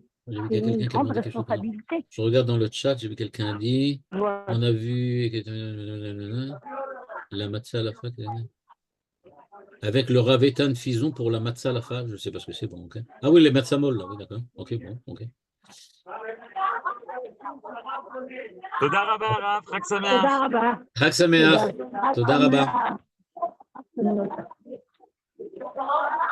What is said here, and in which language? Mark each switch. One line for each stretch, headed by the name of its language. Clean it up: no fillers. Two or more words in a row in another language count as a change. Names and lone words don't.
French: C'est une grande responsabilité. Je regarde dans le chat, j'ai vu quelqu'un dit, ouais. On a vu la matzah à la fin. Avec le Rav Eitan Fison pour la matzah à la fin, je ne sais pas ce que c'est, bon, ok. Ah oui, les matzah-mol, là, oui, d'accord. Ok, bon, ok.
Hebrew: תודה רבה, הרב, חג שמח. תודה רבה. חג שמח. תודה רבה.